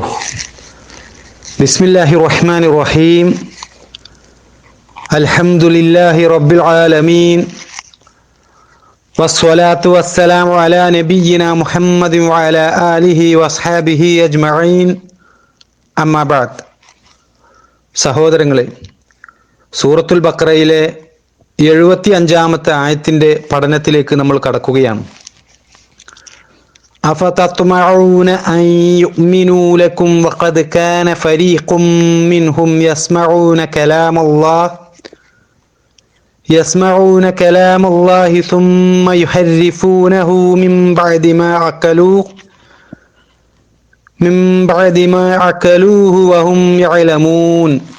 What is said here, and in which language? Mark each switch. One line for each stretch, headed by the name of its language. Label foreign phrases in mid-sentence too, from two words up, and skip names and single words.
Arabic: بسم الله الرحمن الرحيم. الحمد لله رب العالمين والصلاة والسلام على نبينا محمد وعلى آله وأصحابه أجمعين. أما بعد.
Malayalam: സഹോദരങ്ങളെ, സൂറത്തുൽ ബഖറയിലെ 75-ാമത്തെ ആയത്തിൻ്റെ പഠനത്തിലേക്ക് നമ്മൾ കടക്കുകയാണ്.
Arabic: أفتطمعون أن يؤمنوا لكم وقد كان فريق منهم يسمعون كلام الله ثم يحرفونه من بعد ما عقلوه وهم يعلمون.